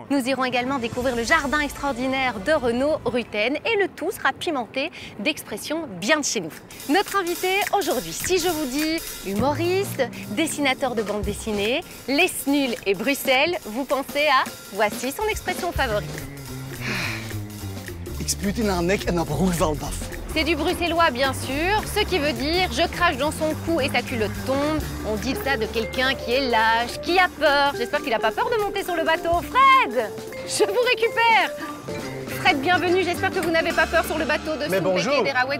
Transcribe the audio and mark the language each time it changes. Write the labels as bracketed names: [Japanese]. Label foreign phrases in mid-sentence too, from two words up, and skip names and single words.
[French] Nous irons également découvrir le jardin extraordinaire de Renaud Rutten et le tout sera pimenté d'expressions bien de chez nous. Notre invité aujourd'hui, si je vous dis humoriste, dessinateur de bande dessinée, Les Snuls et Bruxelles, vous pensez à voici son expression favorite. [Dutch] Ik spuut in haar nek en haar broer valt af. [French] C'est du bruxellois bien sûr, ce qui veut dire je crache dans son cou et sa culotte tombe. On dit ça de quelqu'un qui est lâche, qui a peur. J'espère qu'il n'a pas peur de monter sur le bateau. Fred, je vous récupère. Fred, bienvenue. J'espère que vous n'avez pas peur sur le bateau de Stumpeke et Derawet.